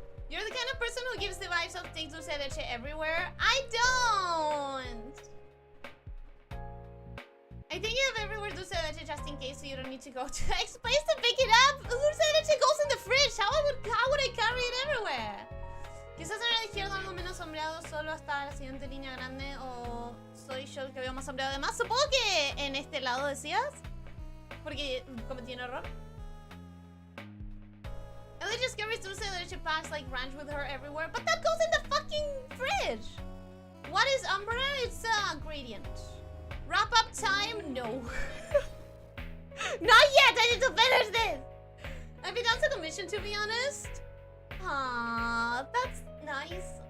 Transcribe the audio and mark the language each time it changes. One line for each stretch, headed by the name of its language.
English: You're the kind of person who gives the vibes of take dulce de leche everywhere. I don't. I think you have everywhere dulce de leche just in case, so you don't need to go to X place to pick it up. Dulce de leche goes in the fridge. How would I carry it everywhere?
Spanish: Quizás en la izquierda algo menos sombreado solo hasta la siguiente línea grande, o soy yo el que veo más sombreado. Además, supongo que en este lado decías, porque cometí un error.
English: Ellie just carries dulce de leche packs like ranch with her everywhere, but that goes in the fucking fridge. What is Umbra? It's a gradient. Wrap up time? No. Not yet. I need to finish this. I've been down to commission, to be honest. Aww, that's nice.